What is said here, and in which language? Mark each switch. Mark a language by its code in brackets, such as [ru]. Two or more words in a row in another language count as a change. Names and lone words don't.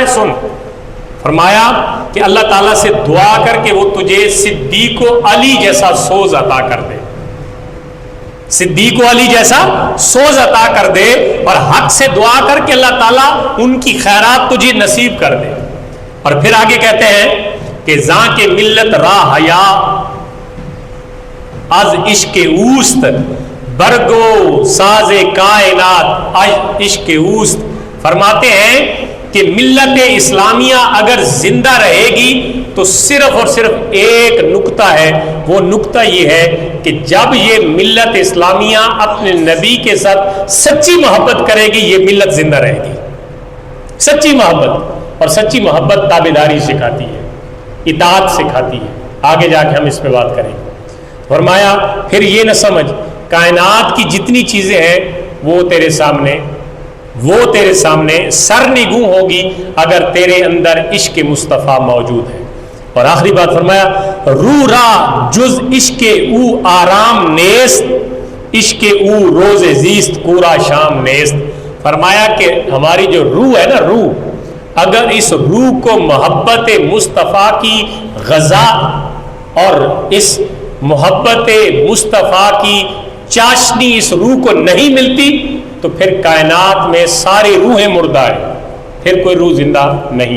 [ur] سن، فرمایا کہ اللہ تعالیٰ سے دعا کر کے وہ تجھے صدیق و علی جیسا سوز عطا کر دے، صدیق و علی جیسا سوز عطا کر دے، اور حق سے دعا کر کے اللہ تعالیٰ ان کی خیرات تجھے نصیب کر دے. اور پھر آگے کہتے ہیں کہ [fa] زاں کے ملت راہ حیا از عشق اوست، برگو ساز کائنات عشق اوست. [ur] فرماتے ہیں کہ ملت اسلامیہ اگر زندہ رہے گی تو صرف اور صرف ایک نقطہ ہے، وہ نقطہ یہ ہے کہ جب یہ ملت اسلامیہ اپنے نبی کے ساتھ سچی محبت کرے گی، یہ ملت زندہ رہے گی. سچی محبت، اور سچی محبت تابعداری سکھاتی ہے، اطاعت سکھاتی ہے. آگے جا کے ہم اس پہ بات کریں گے. فرمایا پھر یہ نہ سمجھ کائنات کی جتنی چیزیں ہیں وہ تیرے سامنے سر نگوں ہوگی اگر تیرے اندر عشق مصطفیٰ موجود ہے. اور آخری بات فرمایا، [fa] روح را جز عشق او آرام نیست، عشق او روز زیست کورا شام نیست. [ur] فرمایا کہ ہماری جو روح ہے نا، روح، اگر اس روح کو محبت مصطفیٰ کی غذا اور اس محبت مصطفیٰ کی چاشنی اس روح کو نہیں ملتی تو پھر کائنات میں ساری روحیں مردہ ہیں، پھر کوئی روح زندہ نہیں ہے.